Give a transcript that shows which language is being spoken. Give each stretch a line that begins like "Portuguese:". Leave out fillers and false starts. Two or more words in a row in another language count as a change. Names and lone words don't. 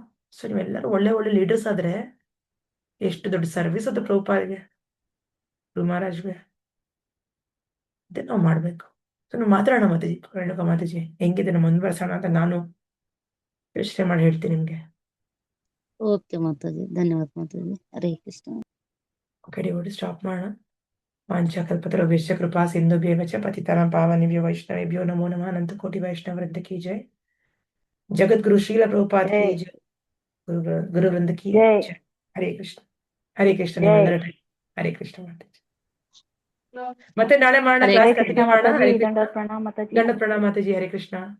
Kannada: ಸೊ ನೀವೆಲ್ಲರೂ ಒಳ್ಳೆ ಒಳ್ಳೆ ಲೀಡರ್ಸ್ ಆದ್ರೆ ಎಷ್ಟು ದೊಡ್ಡ ಸರ್ವಿಸ್ ಅದು ಪ್ರಭುಪಾದಿಗೆ, ಗುರು ಮಹಾರಾಜ್ಗೆ. ಅದೇ ನಾವು ಮಾಡ್ಬೇಕು. ಸೊ ನಾವು ಮಾತಾಡೋಣ ಮಾತಾಜಿ, ರೇಣುಕಾ ಮಾತಾಜಿ ಹೆಂಗಿದೆ ನಮ್ಮ ಮುಂದುವರ್ಸೋಣ ಅಂತ ನಾನು ಯೋಚನೆ ಮಾಡಿ ಹೇಳ್ತೀನಿ ನಿಮ್ಗೆ. ಓಕೆ ಮಾತಾಜಿ, ಧನ್ಯವಾದ ಮಾತಾಜಿ. ಹರೇ ಕೃಷ್ಣ.
English: okay devotee stop
Kannada: ಮಾಡೋಣ.
Sanskrit: ವಾಂಛಾಕಲ್ಪತರುಭ್ಯಶ್ಚ ಕೃಪಾ ಸಿಂಧುಭ್ಯೇವ ಚ ಪತಿತಾನಾಂ ಪಾವನೇಭ್ಯೋ ವೈಷ್ಣವೇಭ್ಯೋ ನಮೋ ನಮಃ.
Hindi: अनंत कोटि वैष्णव वृंद की जय। जगद्गुरु श्रील प्रभुपाद की जय. गुरु वृंद की जय। हरे कृष्ण.
Kannada: ಹರೇ ಕೃಷ್ಣ. ನಿಮ್ಮೆಲ್ಲರ ಹರೇ ಕೃಷ್ಣ ಮಾತಾಜಿ. ಮತ್ತೆ ನಾಳೆ ಮಾಡೋಣ,
English: class continue
Kannada: ಮಾಡೋಣ. ಹರೇ ಕೃಷ್ಣ. ದಂಡ ಪ್ರಣಾಮ ಮಾತಾಜಿ. ಹರೇ ಕೃಷ್ಣ.